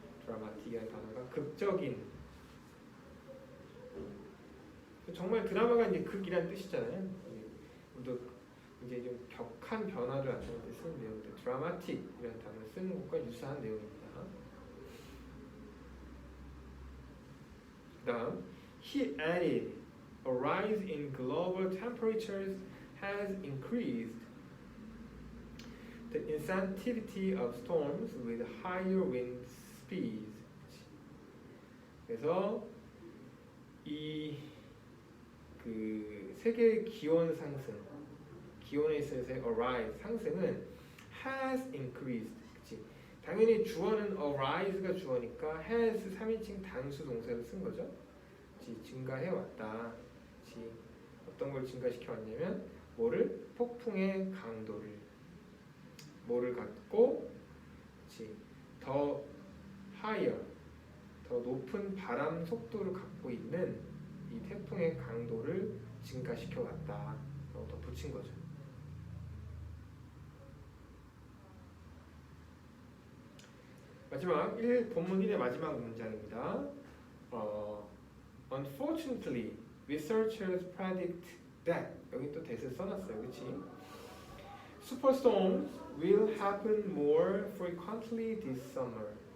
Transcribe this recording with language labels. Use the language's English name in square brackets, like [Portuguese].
[Korean] 드라마틱이라는 단어가 극적인, 정말 드라마가 이제 극이라는 뜻이잖아요. 우리도 이제 좀 격한 변화를 나타낼 때 쓰는 내용인데 드라마틱이라는 단어를 쓰는 것과 유사한 내용입니다. [English] 그다음 he added, a rise in global temperatures has increased the insensitivity of storms with higher wind speeds. [Korean] 그래서 이 그 세계 기온 상승, 기온에 있어서의 rise 상승은 has increased. 그치? 당연히 주어는 arise가 주어니까 has 3인칭 단수 동사를 쓴 거죠. 그치? 증가해 왔다. 그치? 어떤 걸 증가시켜 왔냐면 뭐를? 폭풍의 강도를, 뭐를 갖고, 그치? 더 higher, 더 높은 바람 속도를 갖고 있는 이 태풍의 강도를 증가시켜 왔다. 더 붙인 거죠. 마지막 본문 1의 마지막 문장입니다. [English] Unfortunately, researchers predict that, [Korean] 여기 또 대세 써놨어요, 그렇지? [English] Superstorms will happen more frequently this summer.